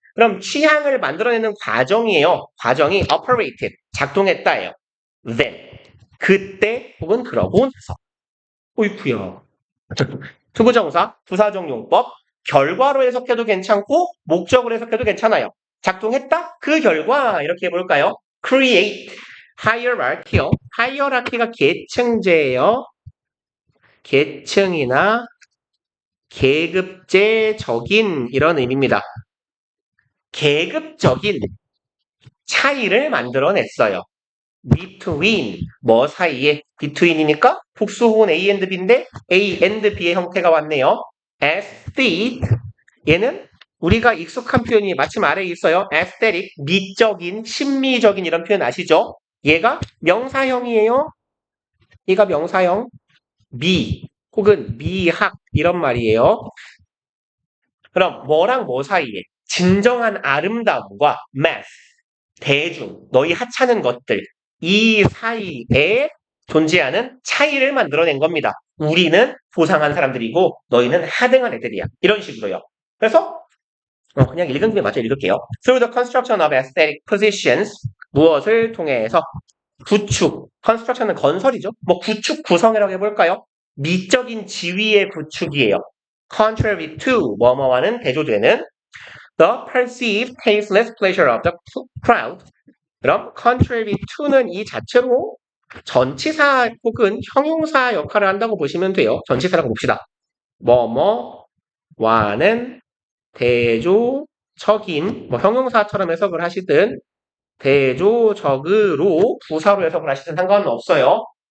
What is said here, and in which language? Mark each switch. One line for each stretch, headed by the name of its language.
Korean: 그럼 취향을 만들어내는 과정이에요. 과정이 operated, 작동했다예요. then, 그때 혹은 그러고 나서. 어이쿠야. 투부정사, 부사정용법, 결과로 해석해도 괜찮고 목적으로 해석해도 괜찮아요. 작동했다? 그 결과 이렇게 해볼까요? create, hierarchical, hierarchy가 계층제예요. 계층이나 계급제적인 이런 의미입니다. 계급적인 차이를 만들어냈어요. between 뭐 사이에 between이니까 복수호은 A and B인데 A and B의 형태가 왔네요. aesthetic 얘는 우리가 익숙한 표현이 마침 아래에 있어요. aesthetic 미적인 심미적인 이런 표현 아시죠? 얘가 명사형이에요. 얘가 명사형 미 혹은 미학 이런 말이에요. 그럼 뭐랑 뭐 사이에 진정한 아름다움과 mass 대중 너희 하찮은 것들 이 사이에 존재하는 차이를 만들어낸 겁니다. 우리는 고상한 사람들이고 너희는 하등한 애들이야. 이런 식으로요. 그래서 그냥 읽은 김에 마저 읽을게요.
English: Through the construction of aesthetic positions
Korean: 무엇을 통해서 구축, construction은 건설이죠. 뭐 구축 구성이라고 해볼까요? 미적인 지위의 구축이에요.
English: Contrary to
Korean: 뭐뭐와는 대조되는
English: the perceived tasteless pleasure of the crowd.
Korean: 그럼 contrary to는 이 자체로 전치사 혹은 형용사 역할을 한다고 보시면 돼요. 전치사라고 봅시다. 뭐뭐와는 대조적인 뭐 형용사처럼 해석을 하시든 대조적으로 부사로 해석을 하시든 상관은 없어요.